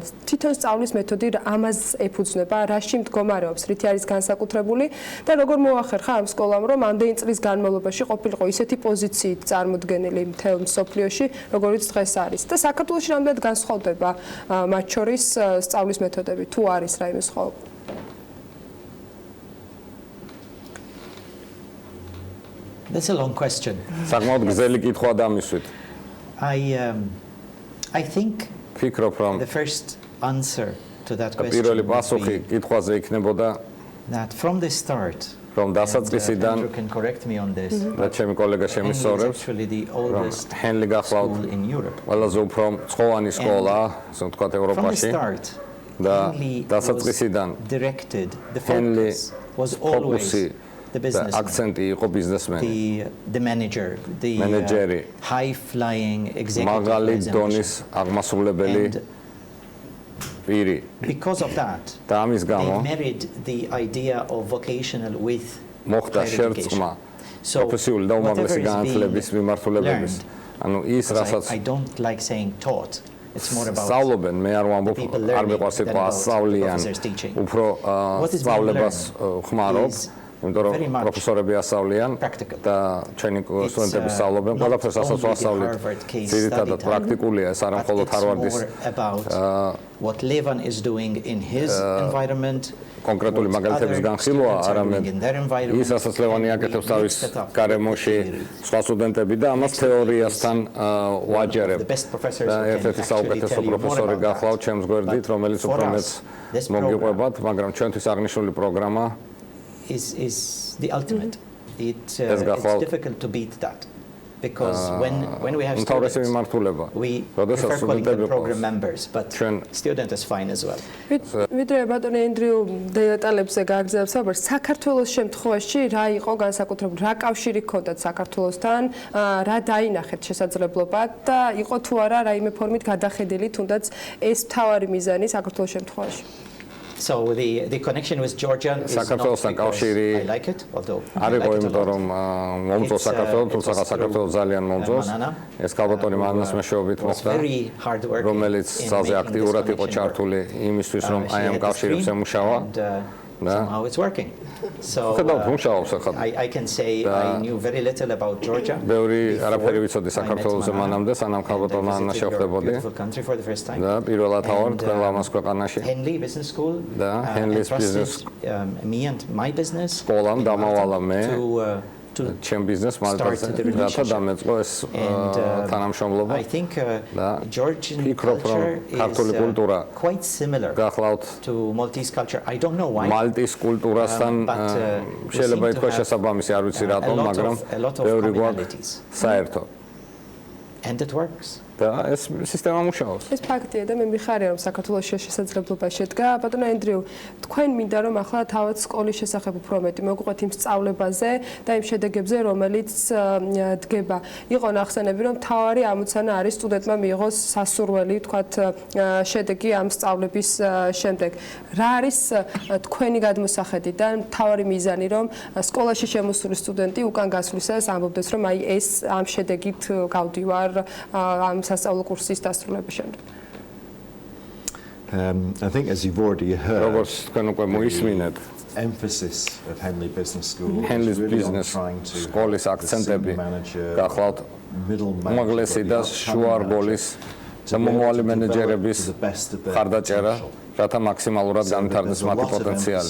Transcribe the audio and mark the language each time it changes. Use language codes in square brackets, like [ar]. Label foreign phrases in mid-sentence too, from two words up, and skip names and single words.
[ka] თვითონ სწავლის მეთოდი ამას ეფუძნება, რაში მდგომარეობს, რითი არის განსაკუთრებული და როგორ მოახერხა ამ სკოლამ, რომ ამდენი წლის განმავლობაში ყოფილიყო ისეთი პოზიციით წარმოდგენილი მთელ მსოფლიოში, როგორიც დღეს არის. და საქართველოში რამდენად განსხვავდება მათ შორის სწავლის მეთოდები, თუ არის რაიმე სხვაობა? [en] That's a long question. [ka] საკმაოდ გრძელი კითხვა დამისვით. [en] I think [ka] ფიქრობ, რომ [en] the first answer to that question [ka] პირველი პასუხი კითხვაზე იქნებოდა [en] that from the start, [ka] რომ დასაწყისიდან [en] you can correct me on this. [ka] და ჩემი კოლეგა შემისწორებს, [en] actually the oldest [ka] ჰენლი გახლავთ ყველაზე უფრო მწვავანი სკოლა, ასე ვთქვათ, ევროპაში. და დასაწყისიდან [en] directed the focus was always the business [ka] accent იყო ბიზნესმენი, [en] the manager, the high flying executive, [ka] მაგალი დონის აღმასრულებელი პირი. [en] Because of that, [ka] და ამის გამო [en] they married the idea of vocational with [ka] მოხდა შერწყმა პროფესიული და უმაღლესი განათლების მიმართულებების. ანუ ის რასაც [en] I don't like saying taught. It's more about [ka] სწავლობენ, მე არ ვამბობ, არ მიყვარს სიტყვა ასწავლიან, უფრო სწავლებას ხმარობ იმიტომ რომ პროფესორები ასწავლიან და ჩვენი სტუდენტები სწავლობენ ყველაფერს ასაც ვასწავლით. ძირითადად პრაქტიკულია, ეს არა მხოლოდ ჰარვარდის [en] what Levan is doing in his environment [ka] კონკრეტული მაგალითების განხილვა, არამედ ის ასაც ლევანი აკეთებს თავის გარემოში სხვა სტუდენტები და ამას თეორიასთან ვაჯერებ. და ერთ-ერთი საუკეთესო პროფესორი გახლავთ ჩემს გვერდით, რომელიც უფრო მეც მოგიყვებათ, მაგრამ ჩვენთვის აღნიშნული პროგრამა [en] is the ultimate. It's difficult to beat that. Because when we have students, we prefer calling them program members, but student is fine as well. [ka] ვიდრე ბატონი ენდრიუ დეტალებზე გაგზავნებს, aber საქართველოს შემთხვევაში რა იყო განსაკუთრებული, რა კავშირი ჰქონდათ საქართველოსთან, რა დაინახეთ შესაძლებლობა და იყო თუ არა რაიმე ფორმით გადახედილი თუნდაც ეს მთავარი მიზანი საქართველოს შემთხვევაში. [en] So the connection with Georgia is not because I like it, although [ka] არ იყო იმიტომ რომ მომწონს საქართველოს, თუმცა საქართველოს ძალიან მომწონს. ეს ქალბატონი მანას მეშვეობით მოხდა, რომელიც ძალზე აქტიურად იყო ჩართული იმისთვის, რომ აი ამ კავშირებს ემუშავა. [en] Somehow it's working. So I can say I knew very little about Georgia. [ka] ბევრი არაფერი ვიცოდი საქართველოს მანამდე, სანამ ქალბატონმა ანა შევხვდებოდი. [en] Beautiful country for the first time. [ka] და პირველად ვარ თქვენ ლამაზ ქვეყანაში. [en] Henley Business School. და Henley's business me and my business. [ka] სკოლამ დამავალა მე ჩემ ბიზნეს მარტოზე რათა დამეწყო ეს თანამშრომლობა. [en] I think Georgian culture is quite similar to Maltese culture. I don't know why. [ka] მალტის კულტურასთან შეიძლება ითქვას შესაბამისი, არ ვიცი რატომ, მაგრამ ბევრი გვაქვს საერთო. [en] And it works. [ka] და ეს სისტემა მუშაობს. ეს ფაქტია და მე მიხარია რომ საქართველოს შესაძლებლობა შედგა. ბატონო ენდრიუ, თქვენ მინდა რომ ახლა თავად სკოლის შესახებ უფრო მეტი მოგყვეთ იმ სწავლებაზე და იმ შედეგებზე, რომელიც დგება. იყო ნახსენები რომ თავარი ამოცანა არის სტუდენტმა მიიღოს სასურველი, თქვათ, შედეგი ამ სწავლების შემდეგ. რა არის თქვენი გადმოსახედი და თავარი მიზანი რომ სკოლაში შემოსული სტუდენტი უკან გასვლისას ამბობდეს რომ აი ეს ამ შედეგით გავდივარ ამ სასწავლო კურსის დასრულების შემდეგ. [en] I think as you've already heard, [ka] როგორც თქვენ უკვე მოისმინეთ, [en] emphasis of Henley Business School Henley's business [ka] სკოლის აქცენტები გახლავთ უმაღლესი და შუარგოლის და მომავალი მენეჯერების ხარდაჭერა, რათა მაქსიმალურად განვითარდეს მათი პოტენციალი.